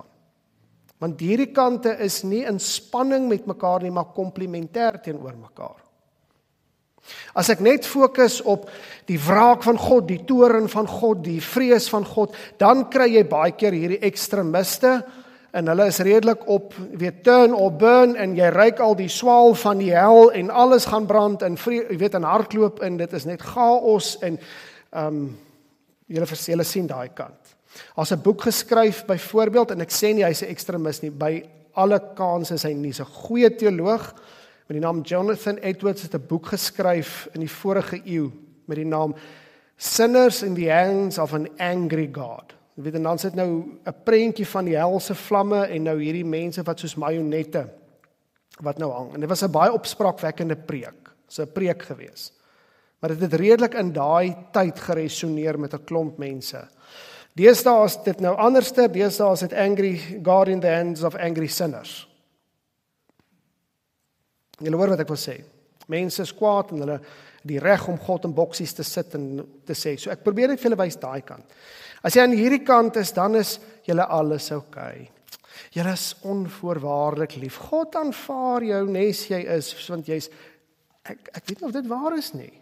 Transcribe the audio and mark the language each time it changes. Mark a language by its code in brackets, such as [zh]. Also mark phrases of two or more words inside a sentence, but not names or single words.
[af] Want hierdie kante is nie in spanning met mekaar nie, maar komplementêr teenoor mekaar. As ek net fokus op die wraak van God, die toorn van God, die vrees van God, dan kry jy baie keer hierdie ekstremiste, en hulle is redelik op, [en] turn or burn, [af] en jy ruik al die swaal van die hel, en alles gaan brand, en en hardloop, en dit is net chaos, en julle sien daai kant. As 'n boek geskryf byvoorbeeld, en ek sê nie hy's 'n ekstremis nie, by alle kans is hy nie, so 'n goeie teoloog met die naam Jonathan Edwards het 'n boek geskryf in die vorige eeu met die naam Sinners in the Hands of an Angry God. Jy weet, en dan sit nou 'n prentjie van die helse vlamme en nou hierdie mense wat soos marionette wat nou hang. En dit was 'n baie opspraakwekkende preek. So 'n preek gewees. Maar dit het redelik in daai tyd geresoneer met 'n klomp mense. Deesdae is dit nou anderster, deesdae is dit [en] angry God in the hands of angry sinners. [af] Julle hoor wat ek wil sê. Mense is kwaad en hulle die reg om God in boksies te sit en te sê. So ek probeer net vir julle wys daai kant. As jy aan hierdie kant is, dan is julle alles okay. Julle is onvoorwaardelik lief. God aanvaar jou nes jy is, want jy's ek weet nie of dit waar is nie.